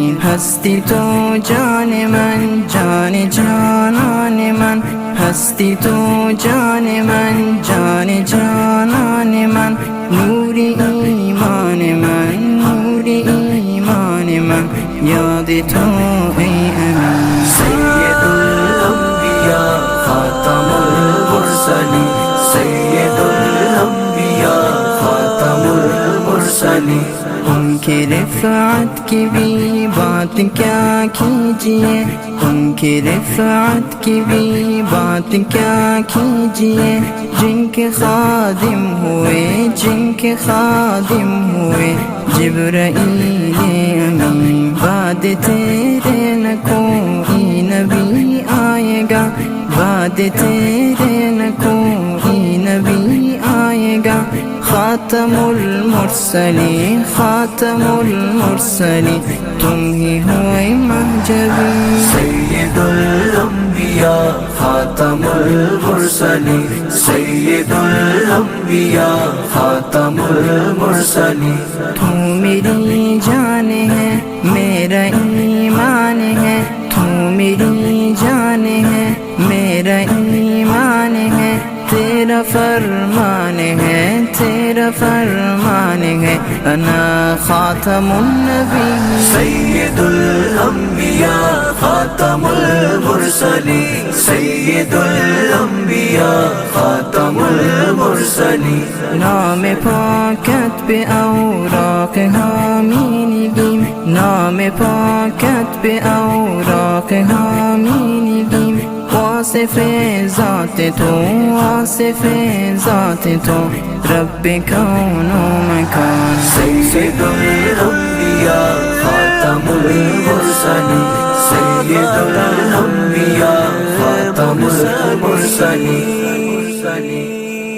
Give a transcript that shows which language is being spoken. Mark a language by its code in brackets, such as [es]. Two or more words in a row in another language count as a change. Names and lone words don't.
[fa] هستی تو جان من، جان جانان من، هستی تو جان من، جان جانان من. نوری ایمان من، نوری ایمان من، یاد تو ای امین. [ar] سيد الأنبياء خاتم المرسلين. سيد الأنبياء خاتم المرسلين. [ur] ان کے رفعت کی بھی بات کیا کیجیے، ان کے رفعت کی بھی بات کیا کیجیے. جن کے خادم ہوئے، جن کے خادم ہوئے جبرائیل امین. بعد تیرے نہ کوئی نبی آئے گا، بعد تیرے نہ کوئی نبی آئے گا. [ar] خاتم المرسلين، خاتم المرسلين, [ur] تم ہی ہو مہ جبیں. [ar] سيد الأنبياء خاتم المرسلين. سيد الأنبياء خاتم المرسلين. [ur] تو میری جان ہے، میرا ایمان ہے، تو میری جان ہے، میرا ایمان ہے. تیرا فرمان ہے، تیرا فرمان ہے. [ar] أنا خاتم النبي. سيد الأنبياء خاتم المرسلين. سيد الأنبياء خاتم المرسلين. [ur] نام پاکت پہ اوراق حامنگی، نام پاکت پہ اوراق حامنگی. [fa] واصف ذات تو، واصف ذات تو، رب کون و مکان. [ar] سيد الأنبياء خاتم المرسلين. سيد الأنبياء خاتم المرسلين. المرسلين